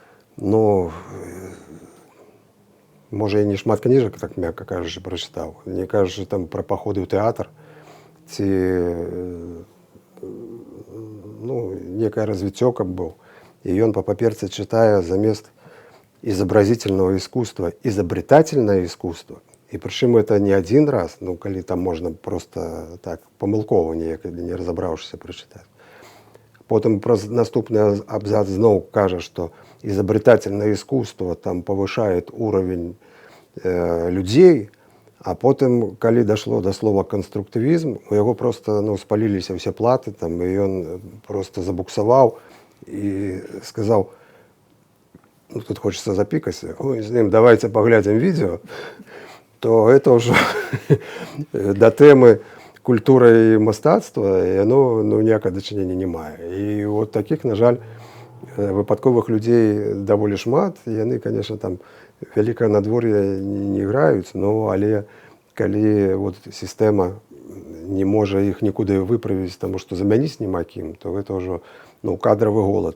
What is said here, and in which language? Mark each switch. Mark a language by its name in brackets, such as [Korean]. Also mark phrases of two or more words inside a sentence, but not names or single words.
[Belarusian] можа, і не шмат кніжак, так мякка кажучы, прачытаў, не кажучы там пра паходы ў тэатр, ці некае развіццё каб быў, і ён па паперцы чытае замест [Russian] изобразительного искусства изобретательное искусство. И причем это не один раз, [Belarusian] калі там можна просто так памылкова неяк, не разабраўшыся, прачытаць. Потым праз наступны абзац зноў кажа, што [Russian] изобретательное искусство там повышает уровень людей, [Belarusian] а потым, калі дашло до слова конструктывізм, у яго просто спаліліся ўсе платы, там, і ён просто забуксаваў і сказаў: [Russian] тут хочется запикать, с ним давайте поглядим видео, то это уже до темы культуры и мастацтва, и оно [Belarusian] ніякага дачынення не мае. І вот таких, на жаль, выпадковых людзей даволі шмат, яны, конечно, там вялікае надвор'е не граюць, але калі сістэма не можа іх нікуды выправіць, таму што замяніць няма кім, то гэта ўжо кадравы голад.